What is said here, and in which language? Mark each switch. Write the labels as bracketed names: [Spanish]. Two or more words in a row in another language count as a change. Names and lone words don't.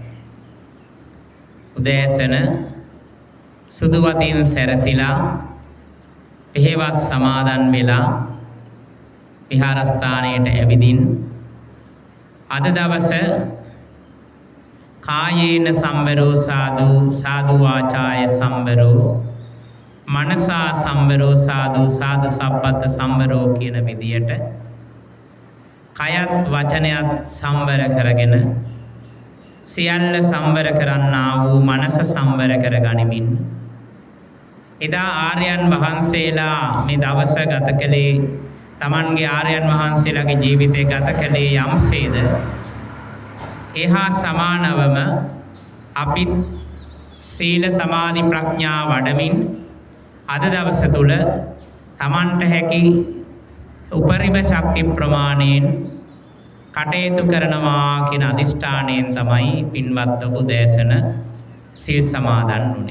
[Sinhala] උදෑසන සුදු වතින් සැරසිලා පෙහෙවස් සමාදන් වෙලා විහාරස්ථානයට ඇවිදින් අද දවස [Pali] කායේන සම්වරෝ සාදු සාදු වාචාය සම්වරෝ මනසා සම්වරෝ සාදු සාදු සම්පත්ත සම්වරෝ [Sinhala] කියන විදියට කයත් වචනයත් සම්වර කරගෙන සියල්ල සම්වර කරන්නා වූ මනස සම්වර කර ගනිමින් එදා ආර්යයන් වහන්සේලා මේ දවස ගත කළේ තමන්ගේ ආර්යයන් වහන්සේලාගේ ජීවිතය ගත කළේ යම්සේද එහා සමානවම අපිත් සීල සමාධි ප්‍රඥා වඩමින් අද දවස තුල තමන්ට හැකි උපරිම ශක්ති ප්‍රමාණයෙන් කටයුතු කරනවා කියන අදිෂ්ඨානයෙන් තමයි පින්වත් ඔබ උදෑසන සීල් සමාදන් වුණේ.